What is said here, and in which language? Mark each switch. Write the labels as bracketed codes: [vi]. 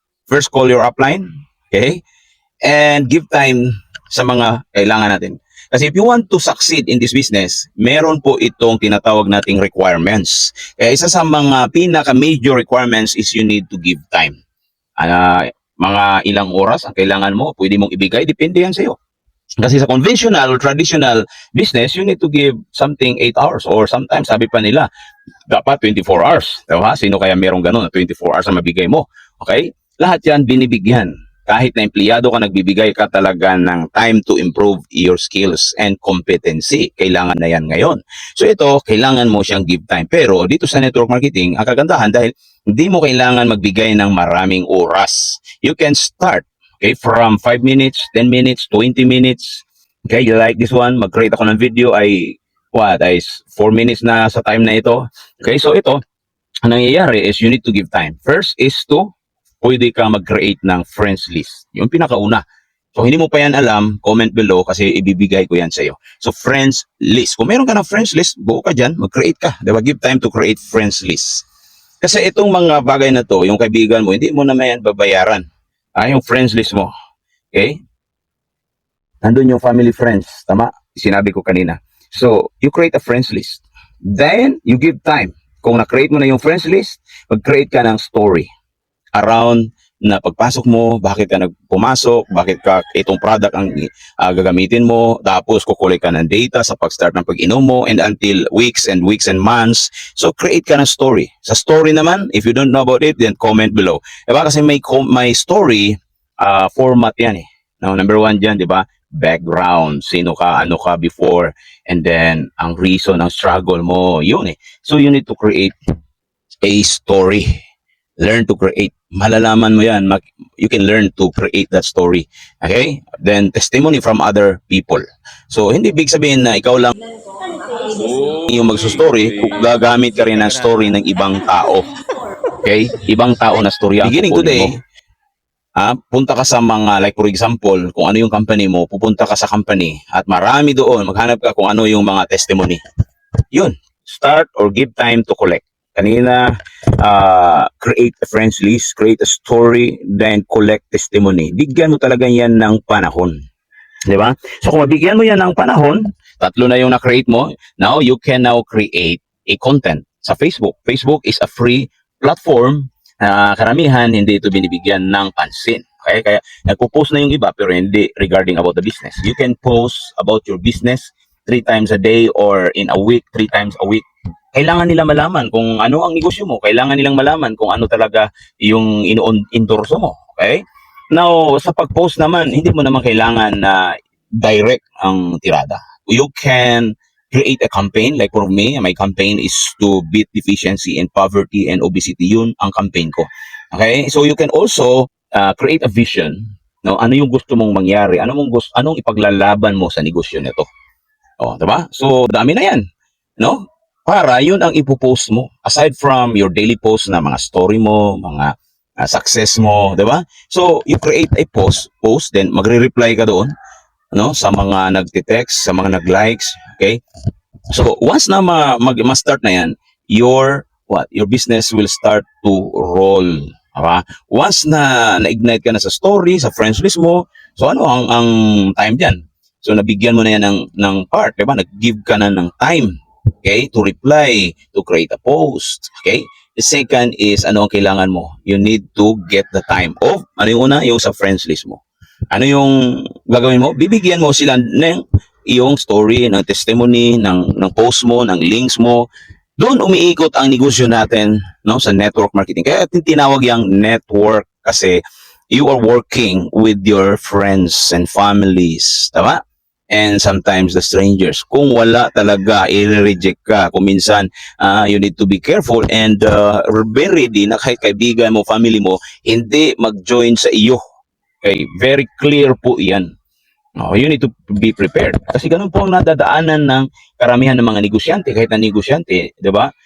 [en] First, call your upline, okay? And give time [tl] sa mga kailangan natin. [en] Kasi if you want to succeed in this business, [tl] meron po itong tinatawag nating [en] requirements. [tl] Kaya isa sa mga pinaka-major [en] requirements is you need to give time. [tl] Mga ilang oras ang kailangan mo, pwede mong ibigay, depende yan sa'yo. [en] Kasi sa conventional or traditional business, you need to give something 8 hours or sometimes [tl] sabi pa nila, dapat [en] 24 hours. [tl] Diba? Sino kaya merong ganun na 24 hours ang mabigay mo? Okay? Lahat yan binibigyan. Kahit na empleyado ka, nagbibigay ka talaga ng time [en] to improve your skills and competency. [tl] Kailangan na yan ngayon. So ito, kailangan mo siyang give time. Pero dito sa network marketing, ang kagandahan dahil hindi mo kailangan magbigay ng maraming oras. [en] You can start, okay, from 5 minutes, 10 minutes, 20 minutes. Okay, you like this one? [tl] Mag-create ako ng video ay 4 minutes na sa time na ito. [en] Okay, so [tl] ito, ang nangyayari [en] is you need to give time. [tl] First is to, pwede ka mag-create ng friends list. Yung pinakauna. So, hindi mo pa yan alam, comment below kasi ibibigay ko yan sa iyo. So, friends list. Kung meron ka ng friends list, buo ka dyan, mag-create ka. Diba? [en] Give time to create friends list. [tl] Kasi itong mga bagay na to, yung kaibigan mo, hindi mo naman yan babayaran. Yung friends list mo. Okay? Nandun yung family friends. Tama? Sinabi ko kanina. [en] So, you create a friends list. Then, you give time. [tl] Kung na-create mo na yung friends list, mag-create ka ng story around na pagpasok mo, bakit ka nagpumasok, bakit ka itong product ang gagamitin mo, tapos kukulik ka ng data sa pag-start ng pag-inom mo [en] and until weeks and months. [tl] So, create ka ng story. Sa story naman, [en] if you don't know about it, then comment below. [tl] Diba? Kasi may story format yan eh. [en] Now, number 1 dyan, di ba? Background, sino ka, ano ka before, and then ang reason, [tl] ang struggle mo, yun eh. [en] So, you need to create a story. Learn to create. [tl] Malalaman mo yan. [en] You can learn to create that story. Okay? Then, testimony from other people. [tl] So, hindi big sabihin na ikaw lang yung magsustory, gagamit ka rin ng story ng ibang tao. Okay? Ibang tao na story ang beginning today, punta ka sa mga, like for example, kung ano yung company mo, pupunta ka sa company at marami doon, maghanap ka kung ano yung mga testimony. Yun. [en] Start or give time to collect. Kanina, create a friends list, create a story, then collect testimony. [tl] Bigyan mo talaga yan ng panahon. Di ba? So kung mabigyan mo yan ng panahon, tatlo na yung na-create mo, [en] now you can now create a content [tl] sa Facebook. [en] Facebook is a free platform [tl] na karamihan hindi ito binibigyan ng pansin. Okay? Kaya nagpo-post na yung iba pero hindi regarding about the business. [en] You can post about your business 3 times a day or in a week, 3 times a week. [tl] Kailangan nila malaman kung ano ang negosyo mo. Kailangan nilang malaman kung ano talaga yung endorso mo. Okay? Now, sa pag-post naman, hindi mo naman kailangan na direct ang tirada. [en] You can create a campaign. Like for me, my campaign is to beat deficiency and poverty and obesity. [tl] Yun ang campaign ko. [en] Okay? So you can also create a vision. [tl] No? Ano yung gusto mong mangyari? Anong ipaglalaban mo sa negosyo nito? Oh, diba? So, dami na yan. No? Para yun ang ipopost mo. [en] Aside from your daily post [tl] na mga story mo, mga success mo, diba? [en] So, you create a post, then [tl] magre-reply ka doon, no? Sa mga nagte-text, sa mga nag-likes, okay? [en] So, [tl] once na ma-start na yan, [en] your business will start to roll. Diba? [tl] Once na na-ignite ka na sa story, sa friends list mo, so ano ang time diyan? So nabigyan mo na yan ng part, diba? Nag-give ka na ng [en] time, okay, to reply, to create a post, okay? The second is, [tl] ano ang kailangan mo? [en] You need to get the time of, ano yung una? [tl] Yung sa friends list mo. Ano yung gagawin mo? Bibigyan mo sila ng iyong story, ng testimony, ng post mo, ng links mo. Doon umiikot ang negosyo natin, no, sa network marketing. Kaya tinawag yung network kasi [en] you are working with your friends and families. Tama? And sometimes the strangers. [tl] Kung wala talaga, i-reject ka. Kung minsan, [en] you need to be careful and be ready [tl] na kahit kaibigan mo, family mo, hindi mag-join sa iyo. [en] Okay, very clear po yan. Oh, you need to be prepared. [tl] Kasi ganun po ang nadadaanan ng karamihan ng mga negosyante, kahit na negosyante, di ba?